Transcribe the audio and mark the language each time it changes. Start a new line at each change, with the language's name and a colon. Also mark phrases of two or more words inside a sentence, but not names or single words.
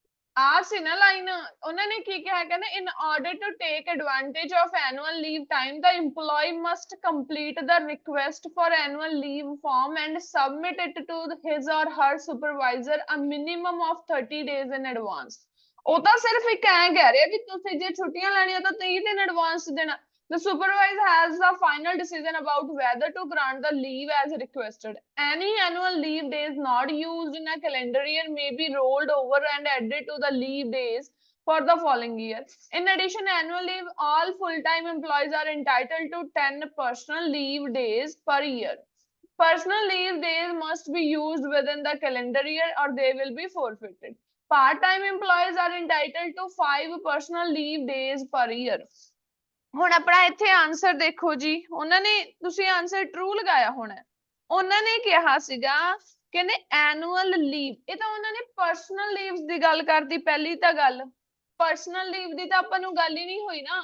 Punjabi: ਆ ਸੀ ਨਾ ਲਾਈਨ, ਉਹਨਾਂ ਨੇ ਕੀ ਕਿਹਾ, ਕਹਿੰਦੇ
English: in order to take advantage of annual leave time the employee must complete the request for annual leave form and submit it to his or her supervisor a minimum of 30 days in advance।
Punjabi: ਉਹ ਤਾਂ ਸਿਰਫ ਇੱਕ ਐਂ ਕਹਿ ਰਿਹਾ ਕਿ ਤੁਸੀਂ ਜੇ ਛੁੱਟੀਆਂ ਲੈਣੀਆਂ ਤਾਂ 30 ਦਿਨ ਐਡਵਾਂਸ ਦੇਣਾ।
English: The supervisor has the final decision about whether to grant the leave as requested. Any annual leave days not used in a calendar year may be rolled over and added to the leave days for the following year. In addition, annual leave, all full-time employees are entitled to 10 personal leave days per year. Personal leave days must be used within the calendar year or they will be forfeited. Part-time employees are entitled to 5 personal leave days per year.
Punjabi: ਹੁਣ ਆਪਣਾ ਇੱਥੇ ਆਨਸਰ ਦੇਖੋ ਜੀ, ਉਹਨਾਂ ਨੇ, ਤੁਸੀਂ
English: answer true
Punjabi: ਲਗਾਇਆ ਹੋਣਾ। ਉਹਨਾਂ ਨੇ ਕਿਹਾ ਸੀਗਾ, ਕਹਿੰਦੇ
English: annual leave,
Punjabi: ਇਹ ਤਾਂ ਉਹਨਾਂ ਨੇ
English: personal leaves
Punjabi: ਦੀ ਗੱਲ ਕਰਦੀ ਪਹਿਲੀ ਤਾਂ ਗੱਲ,
English: personal leave
Punjabi: ਦੀ ਤਾਂ ਆਪਾਂ ਨੂੰ ਗੱਲ ਹੀ ਨਹੀਂ ਹੋਈ ਨਾ।